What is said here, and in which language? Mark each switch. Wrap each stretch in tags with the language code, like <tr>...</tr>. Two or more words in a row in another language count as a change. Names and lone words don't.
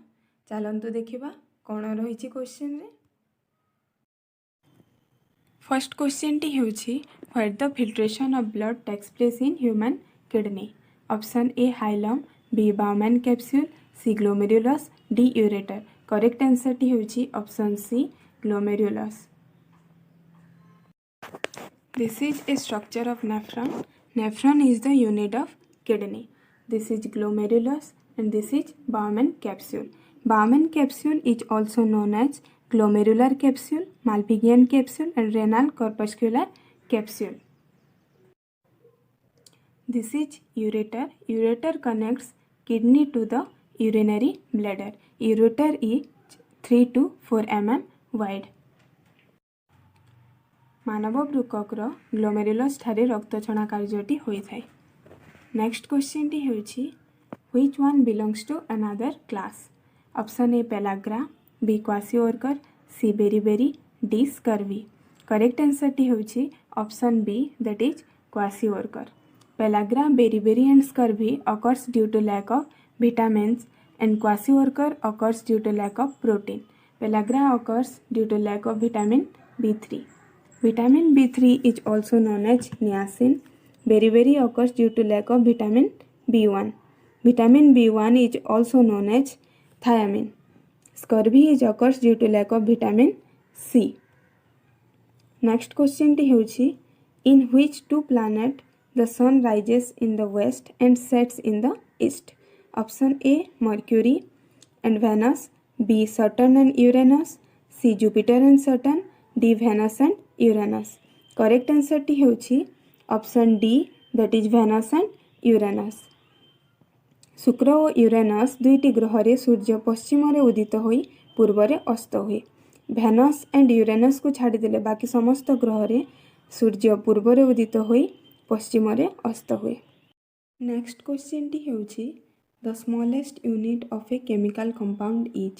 <or>ଚାଲନ୍ତୁ ଦେଖା କେଉଁ ରହି କ୍ୱେଶ୍ଚନ ରେ।</or> <en>first question</en> <or>ଟି ହେଉଛି</or> <en>what the filtration of blood takes place in human kidney. option A hilum, B Bowman capsule, C glomerulus, D ureter. correct answer</en> <or>ଟି ହେଉଛି</or> <en>option C glomerulus. This is a structure of nephron. Nephron is the unit of kidney. This is glomerulus and this is Bowman capsule. Bowman capsule is also known as glomerular capsule, Malpighian capsule and renal corpuscular capsule. This is ureter. Ureter connects kidney to the urinary bladder. Ureter is 3 to 4 mm wide.</en> <or>ମାନବ ବୃକ୍କର ଗ୍ଲୋମେରୁଲସ ଠାରେ ରକ୍ତ ଛଣା କାର୍ଯ୍ୟଟି ହୋଇଥାଏ।</or> <en>next question</en> <or>ଟି ହେଉଛି</or> <en>which one belongs to another class. option A pellagra, B kwashiorkor, C beriberi, D scurvy. correct answer</en> <or>ଟି ହେଉଛି</or> <en>option B that is kwashiorkor. pellagra, beriberi and scurvy occurs due to lack of vitamins and क्वासिओर्कर occurs due to lack of protein. Pellagra occurs due to lack of vitamin B3. Vitamin B3 is also known as niacin. Beriberi occurs due to lack of vitamin B1. Vitamin B1 is also known as thiamine. Scurvy is occurs due to lack of vitamin C. Next question</en> <or>ଟି ହେଉଛି</or> <en>in which two planet the sun rises in the west and sets in the east. Option A Mercury and Venus, B Saturn and Uranus, C Jupiter and Saturn, D Venus and Uranus. Correct answer</en> <or>ଟି ହେଉଛି</or> <en>option D that is Venus and Uranus.</en> <or>ଶୁକ୍ର ଆଉ ୟୁରେନସ ଦୁଇଟି ଗ୍ରହ ରେ ସୂର୍ଯ୍ୟ ପଶ୍ଚିମ ରେ ଉଦିତ ହୋଇ ପୂର୍ବ ରେ ଅସ୍ତ ହୁଏ।</or> <en>Venus and Uranus</en> <or>କୁ ଛାଡ଼ି ଦେଲେ ବାକି ସମସ୍ତ ଗ୍ରହ ରେ ସୂର୍ଯ୍ୟ ପୂର୍ବ ରେ ଉଦିତ ହୋଇ ପଶ୍ଚିମ ରେ ଅସ୍ତ ହୁଏ।</or> <en>next question</en> <or>ଟି ହେଉଛି</or> <en>the smallest unit of a chemical compound is.</en>